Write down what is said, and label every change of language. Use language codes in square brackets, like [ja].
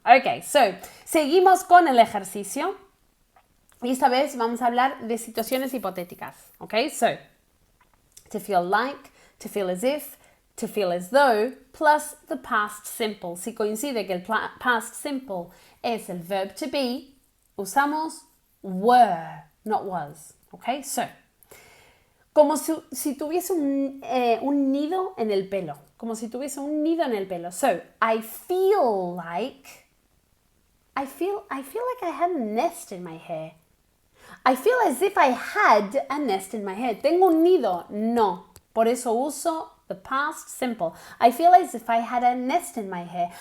[es] Okay, so seguimos con el ejercicio. Y esta vez vamos a hablar de situaciones hipotéticas. [en] Okay, so to feel like, to feel as if, to feel as though, plus the past simple. [es] Si coincide que el past simple es el verb to be, usamos were, not was. Okay, so, como si tuviese un nido en el pelo. Como si tuviese un nido en el pelo. [en] So, I feel like I had a nest in my hair. I feel as if I had a nest in my hair. [es] ¿Tengo un nido? No. Por eso uso [en] the past simple. I feel as if I had a nest in my hair.